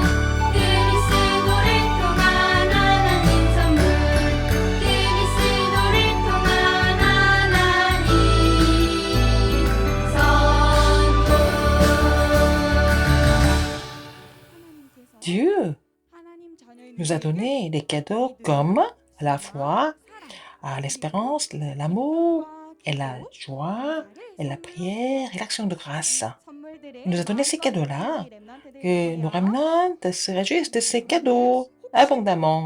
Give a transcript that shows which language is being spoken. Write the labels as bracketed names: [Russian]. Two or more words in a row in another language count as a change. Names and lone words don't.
[Korean] 그리스도를 통한 하나님 선물. 그리스도를 통한 하나님 선물. [French] Dieu nous a donné des cadeaux comme à la foi, l'espérance, l'amour et la joie et la prière et l'action de grâce. Il nous a donné ces cadeaux-là, que nos remnants se réjouissent de ces cadeaux abondamment.